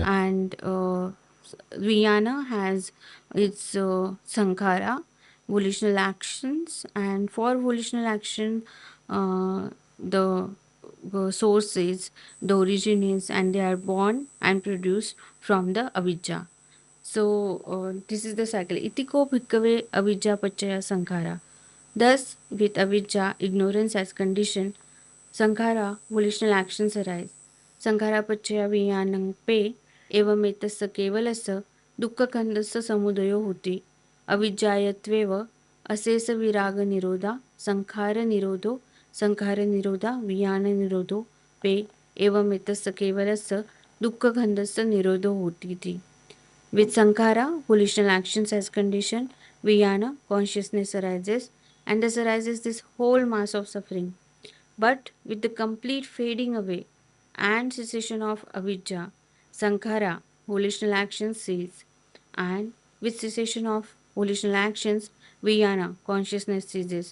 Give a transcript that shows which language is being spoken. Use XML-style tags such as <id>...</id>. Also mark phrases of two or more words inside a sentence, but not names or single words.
<en>and Vijnana has its Sankhara, volitional actions, and for volitional action, the source is, the origin is, and they are born and produced from the avidya. So this is the cycle.</en> <pi>Itiko bhikkhave avidya pachaya sankhara.</pi> <en>Thus, with avidya, ignorance as condition, sankhara, volitional actions arise.</en> <pi>Sankhara pachaya viyanang pe evametassa kevalassa dukkakhandassa samudaya hoti. अविज्ञायत्वेव अशेष विराग निरोधा संखार निरोधो संखार निरोधा वियान निरोधो पे एवं एतस्य केवलस्य दुःखखंडस्य निरोधो होती थी.</pi> <en>With sankhara, volitional actions as condition, vijnana, consciousness arises, and thus arises this whole mass of suffering. But with the complete fading away and cessation of avidya, sankhara, volitional actions cease, and with cessation of volitional actions, vijnana, consciousness ceases.</en>